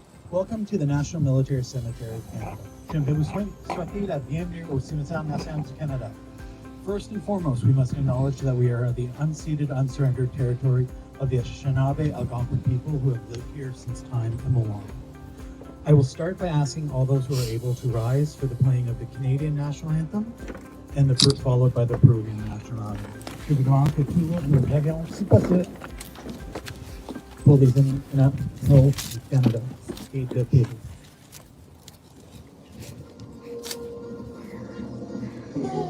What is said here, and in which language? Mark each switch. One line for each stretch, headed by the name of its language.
English: Welcome to the National Military Cemetery of Canada.
French: Je vais vous souhaiter la bienvenue au Cimetière National du Canada.
English: First and foremost, we must acknowledge that we are the unceded, unsurrendered territory of the Anishinaabe Algonquin people who have lived here since time immemorial. I will start by asking all those who are able to rise for the playing of the Canadian National Anthem, and followed by the Peruvian National Anthem.
French: Je vous demande que tout le monde revienne, si possible, pour les hymnes du Canada et de Pérou.